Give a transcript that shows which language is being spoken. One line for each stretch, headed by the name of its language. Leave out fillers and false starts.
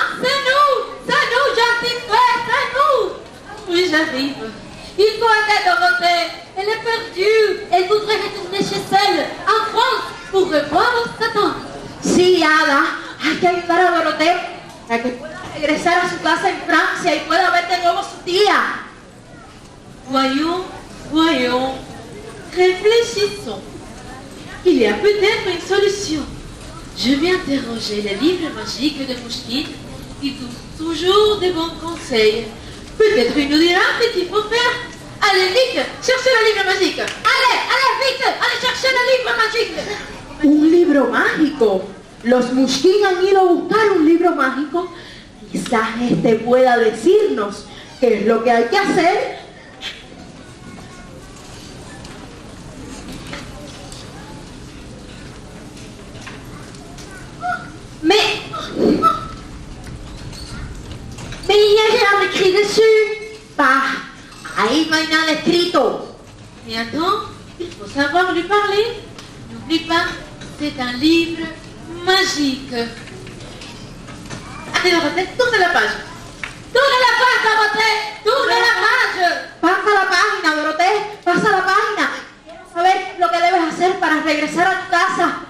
French: C'est nous, gentille fée, c'est nous. Oui, j'arrive. Il faut aider Dorothée. Elle est perdue. Elle voudrait retourner chez elle, en France, pour revoir sa tante.
Spanish: Sí, hada, hay que ayudar a Dorothée para que pueda regresar a su casa en Francia y pueda ver de nuevo a su tía.
French: Voyons, réfléchissons. Il y a peut-être une solution. Je vais interroger les livres magiques de Mouchkine qui donnent toujours de bons conseils. Peut-être il nous dira ce qu'il faut faire. Allez, vite, cherchez le livre magique. Allez, vite, allez chercher le livre magique.
Spanish: Un libro mágico. Los Mouchkine han ido a buscar un libro mágico. Quizás este pueda decirnos qué es lo que hay que hacer.
French: Mais il n'y a rien écrit dessus.
Spanish: Bah, ahí no hay nada escrito.
French: Et attends, il faut savoir lui parler. N'oublie pas, c'est un livre magique. Allez, Dorothée, tourne la page. Tourne la page, Dorothée. Tourne la page.
Spanish: Pasa la página, Dorothée. Pasa la página. Quiero saber lo que debes hacer para regresar a tu casa.